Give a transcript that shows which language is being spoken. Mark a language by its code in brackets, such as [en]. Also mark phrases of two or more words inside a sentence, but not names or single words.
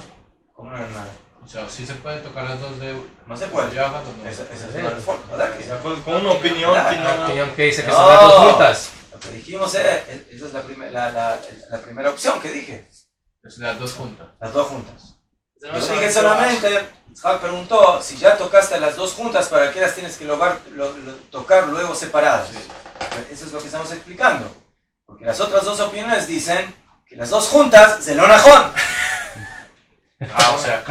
[es] ¿Cómo no era nada? O sea, sí se pueden tocar las dos de No se puede. beyajas o no. Esa es una reforma, ¿verdad? O sea, con una opinión que La no... opinión que dice que No. son las dos juntas. Lo que dijimos esa es la primera opción que dije. Es las dos juntas. Las dos juntas. [he] זה [es] Yo [he] לא [es] dije [he] שם [es] solamente, Itzhak preguntó, si ya tocaste las dos juntas, ¿para qué las tienes que tocar luego separadas? Eso es lo que estamos explicando. Porque las otras dos opiniones dicen que las dos juntas se [he] לא נכון. [es] Ah, o sea,